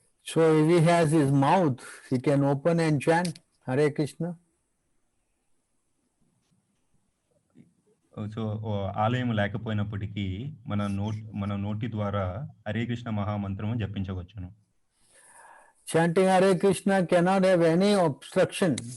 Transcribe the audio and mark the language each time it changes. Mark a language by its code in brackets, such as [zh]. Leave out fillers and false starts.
[en] So if he has his mouth, he can open and chant Hare Krishna. [te] So ఆలయం లేకపోయినప్పటికీ మన నోటి ద్వారా Hare Krishna మహామంత్రము జపించవచ్చును. [en] Chanting Hare Krishna cannot have any obstruction.